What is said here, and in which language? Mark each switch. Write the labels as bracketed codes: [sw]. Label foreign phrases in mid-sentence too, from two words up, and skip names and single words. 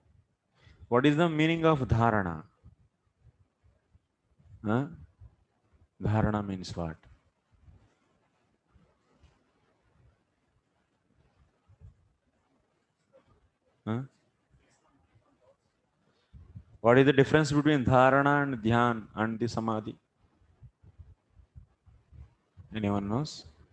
[en] What is the meaning of dharana? Huh? Dharana means what? Huh? What is the difference between dharana and dhyan and the samadhi? Anyone knows?